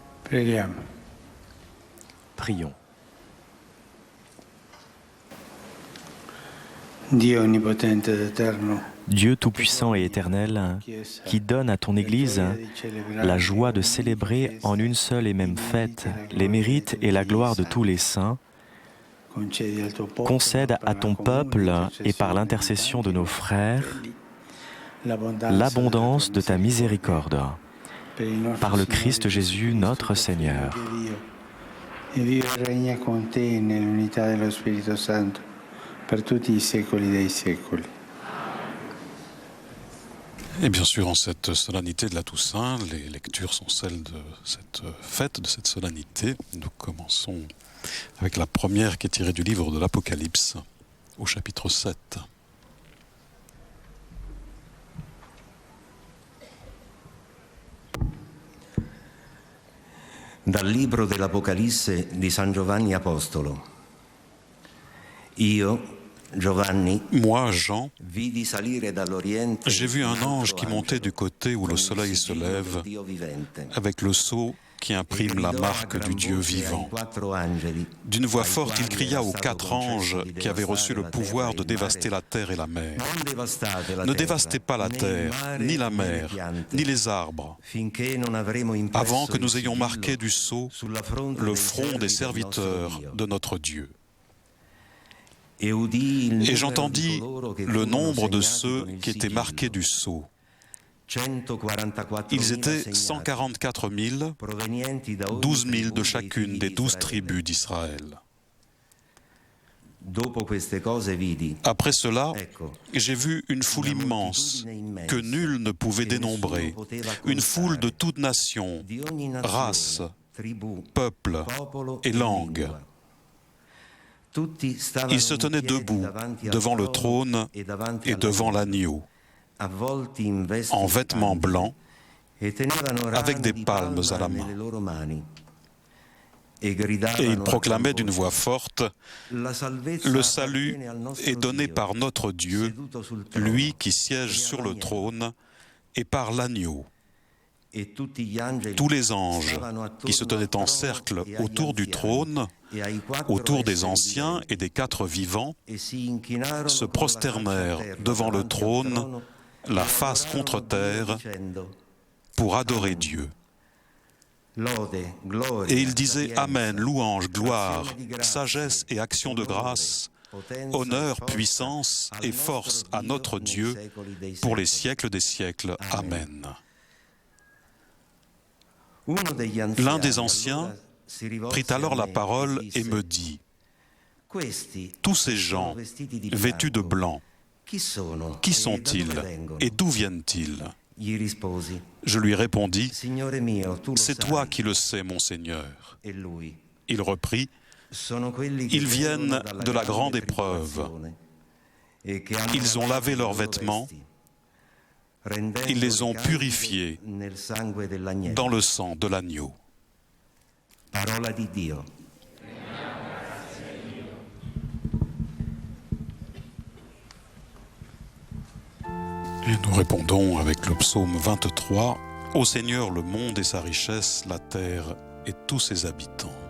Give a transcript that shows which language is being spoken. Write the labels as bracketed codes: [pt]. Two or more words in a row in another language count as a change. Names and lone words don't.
[it] Preghiamo. [fr] Prions. [it] Dio onnipotente ed eterno, [fr] Dieu tout-puissant et éternel, qui donne à ton Église la joie de célébrer en une seule et même fête les mérites et la gloire de tous les saints, concède à ton peuple et par l'intercession de nos frères l'abondance de ta miséricorde, par le Christ Jésus notre Seigneur. [it] E vive e regna con te nell'unità dello Spirito Santo per tutti i secoli dei secoli. [fr] Et bien sûr, en cette solennité de la Toussaint, les lectures sont celles de cette fête, de cette solennité. Nous commençons avec la première qui est tirée du livre de l'Apocalypse, au chapitre 7. [it] Dal libro dell'Apocalisse di San Giovanni Apostolo. Io, Giovanni, [fr] Moi, Jean, [it] vidi salire dall'Oriente [fr] j'ai vu un un ange [it] altro [fr] qui montait du côté où [it] con [fr] le [it] il [fr] soleil se [it] sigillo [fr] lève, [it] del Dio vivente, [fr] avec le sceau qui [it] e [fr] imprime la [it] gridò a [fr] marque [it] gran [fr] du Dieu [it] voce ai [fr] vivant. [it] 4 angeli, [fr] D'une voix [it] ai [fr] forte, il [it] quali [fr] cria [it] era [fr] aux [it] stato [fr] 4 anges [it] concesso di [fr] qui avaient reçu le [it] devastare la [fr] pouvoir [it] terra [fr] de [it] e il [fr] dévaster [it] mare. [fr] la terre et la mer. [it] Non devastate la [fr] Ne [it] terra, [fr] dévastez pas la [it] né il [fr] terre, [it] mare, [fr] ni la [it] né [fr] mer, [it] le piante, [fr] ni les arbres, [it] finché non avremo impresso [fr] avant que [it] il [fr] nous ayons [it] sigillo [fr] marqué du sceau [it] sulla fronte [fr] le [it] dei [fr] front des [it] servi del nostro [fr] serviteurs [it] Dio. [fr] de notre Dieu. [it] Et udii il [fr] Et [it] numero di [fr] j'entendis [it] coloro che [fr] le [it] furono [fr] nombre de [it] segnati [fr] ceux [it] con il [fr] qui étaient [it] sigillo. [fr] marqués du sceau. [it] 144.000 [fr] Ils étaient [it] segnati, [fr] 144 000, [it] provenienti da ogni [fr] 12 000 [it] tribù [fr] de [it] dei [fr] chacune [it] figli [fr] des [it] di [fr] 12 [it] Israele. [fr] tribus d'Israël. [it] Dopo queste cose vidi, [fr] Après cela, [it] ecco, [fr] j'ai vu une foule [it] una [fr] immense [it] moltitudine immensa, [fr] que nul ne pouvait [it] che nessuno [fr] dénombrer, [it] poteva [fr] une foule de [it] contare, [fr] toutes nations, [it] di ogni nazione, [fr] race, [it] tribù, [fr] peuple [it] popolo [fr] et [it] e [fr] langue. [it] lingua. Tutti stavano [fr] Ils se tenaient [it] in piedi [fr] debout [it] davanti al [fr] devant le [it] trono [fr] trône [it] e davanti [fr] et devant l'agneau, [it] avvolti in vesti [fr] en vêtements [it] bianchi, [fr] blancs, [it] e tenevano [fr] avec [it] rami [fr] des [it] di [fr] palmes [it] palma [fr] à la main. [it] nelle loro mani. E [fr] et [it] gridavano [fr] ils [it] a [fr] proclamaient [it] gran [fr] d'une voix [it] voce, [fr] forte: [it] la salvezza [fr] le salut [it] appartiene al nostro [fr] est donné [it] Dio, [fr] par notre Dieu, [it] seduto sul trono, [fr] lui qui siège [it] e [fr] sur le [it] all'agnello. [fr] trône, et par l'agneau. [it] E tutti gli angeli [fr] Tous les anges [it] stavano attorno [fr] qui se tenaient [it] al [fr] en [it] trono [fr] cercle [it] e agli [fr] autour du [it] anziani, [fr] trône, [it] e ai 4 [fr] autour des [it] esseri [fr] anciens [it] viventi, [fr] et des 4 vivants, [it] e si inchinarono [fr] se [it] con la faccia a [fr] prosternèrent [it] terra [fr] devant le [it] davanti al [fr] trône, [it] trono, [fr] la [it] e [fr] face [it] adorarono [fr] contre [it] Dio [fr] terre, [it] dicendo, [fr] pour adorer Dieu. [it] Lode, gloria, [fr] Et ils disaient [it] sapienza, [fr] Amen, louange, gloire, [it] azione di grazie, [fr] sagesse et action de grâce, [it] potenza, [fr] honneur, [it] forza, [fr] puissance [it] al [fr] et force à notre [it] nei [fr] Dieu [it] secoli dei [fr] pour les [it] secoli. [fr] siècles des siècles. [it] Amen. [fr] Amen. [it] Uno degli [fr] L'un des [it] anziani [fr] anciens [it] allora si rivolse [fr] prit alors [it] a [fr] la [it] me [fr] parole [it] e [fr] et [it] disse, [fr] me dit: [it] questi [fr] tous ces [it] sono [fr] gens [it] vestiti di [fr] vêtus de [it] bianco. [fr] blanc, [it] Chi sono? [fr] qui [it] E da [fr] sont-ils [it] dove vengono? [fr] et d'où viennent-ils? [it] Gli risposi, [fr] Je lui répondis: [it] Signore mio, tu lo [fr] c'est [it] sai. [fr] toi qui le sais, mon Seigneur. [it] E lui, [fr] Il reprit: [it] sono quelli che [fr] Ils viennent [it] vengono dalla [fr] de la [it] grande [fr] grande épreuve. [it] tribolazione, e che hanno [fr] Ils ont lavé leurs [it] loro [fr] vêtements, [it] vesti, rendendoli [fr] ils les ont [it] candidi [fr] purifiés [it] nel sangue dell'agnello. [fr] dans le sang de l'agneau. [it] Parola di Dio. [fr] Et nous répondons avec le psaume 23: Ô Seigneur, le monde et sa richesse, la terre et tous ses habitants.